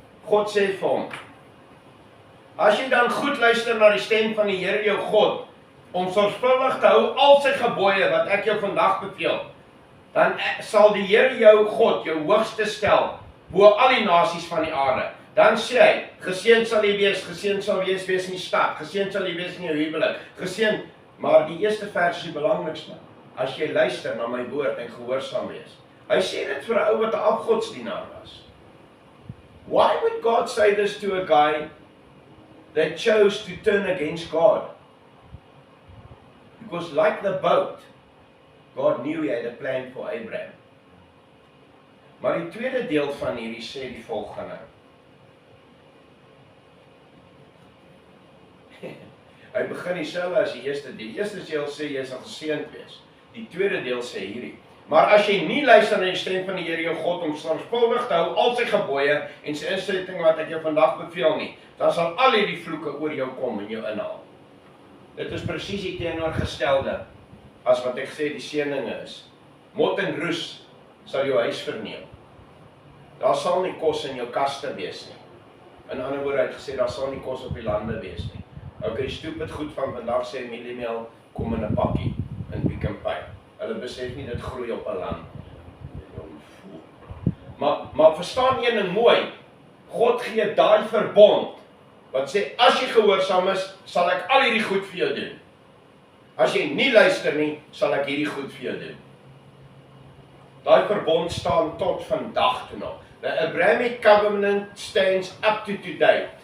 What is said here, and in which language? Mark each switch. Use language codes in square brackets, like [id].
[af] God sê vir hom, as jy dan goed luister na die stem van die Here jou God, om sorgvuldig te hou al sy gebooie wat ek jou vandag beveel, dan sal die Here jou God jou hoogste stel bo al die nasies van die aarde. Dan sê hy, geseënd sal jy wees, geseënd sal jy wees in die stad, geseënd sal jy wees in jou huwelik, geseënd, maar die eerste vers is die belangrikste. As jy luister na my woord en gehoorsaam wees. Hy sê dit vir 'n ou wat 'n afgodsdienaar was. [en] Why would God say this to a guy that chose to turn against God? Because like the boat, God knew he had a plan for Abraham. [af] Maar die tweede deel van hierdie sê die volgende. Hy begin dieselfde as die eerste. Die eerste deel sê jy sal geseënd wees. Die tweede deel sê hierdie. Maar as jy nie luister na die stem van die Here jou God om sorgvuldig te hou al sy gebooie en sy instellings wat ek jou vandag beveel nie, dan sal al hierdie vloeke oor jou kom en jou inhaal. Dit is presies die teenoorgestelde as wat ek sê die seëninge is. Mot en roes sal jou huis verneem. Daar sal nie kos in jou kaste wees nie. In ander woorde, hy het gesê, daar sal nie kos op die lande wees nie. Okay, stupid goed van vandag sê mieliemeel kom in 'n pakkie in Pick n Pay. Hulle besef nie dit groei op 'n land. Maar verstaan een ding mooi. God gee daai verbond wat sê as jy gehoorsaam is, sal ek al hierdie goed vir jou doen. As jy nie luister nie, sal ek hierdie goed vir jou doen. Daai verbond staan tot vandag toe nog. [en] The Abrahamic covenant stands up to today.